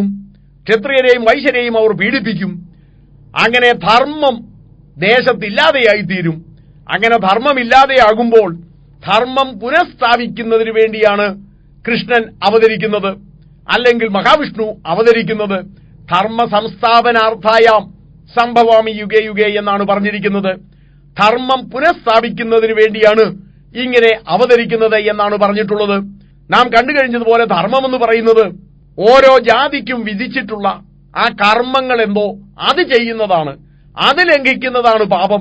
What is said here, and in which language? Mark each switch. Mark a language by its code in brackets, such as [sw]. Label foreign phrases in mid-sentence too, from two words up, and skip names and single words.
[ml] ക്ഷത്രിയരെയും വൈശ്യരെയും അവർ പീഡിപ്പിക്കും. അങ്ങനെ ധർമ്മം ദേശത്തില്ലാതെയായിത്തീരും. അങ്ങനെ ധർമ്മമില്ലാതെയാകുമ്പോൾ ധർമ്മം പുനഃസ്ഥാപിക്കുന്നതിന് വേണ്ടിയാണ് കൃഷ്ണൻ അവതരിക്കുന്നത്, അല്ലെങ്കിൽ മഹാവിഷ്ണു അവതരിക്കുന്നത്. [sa] ധർമ്മ സംസ്ഥാപനാർത്ഥായാം സംഭവാമി യുഗേ യുഗേ [ml] എന്നാണ് പറഞ്ഞിരിക്കുന്നത്. ധർമ്മം പുനഃസ്ഥാപിക്കുന്നതിന് വേണ്ടിയാണ് ഇങ്ങനെ അവതരിക്കുന്നത് എന്നാണ് പറഞ്ഞിട്ടുള്ളത്. നാം കണ്ടുകഴിഞ്ഞതുപോലെ ധർമ്മം എന്ന് പറയുന്നത് ഓരോ ജാതിക്കും വിധിച്ചിട്ടുള്ള ആ കർമ്മങ്ങൾ എന്തോ അത് ചെയ്യുന്നതാണ്. അത് ലംഘിക്കുന്നതാണ് പാപം.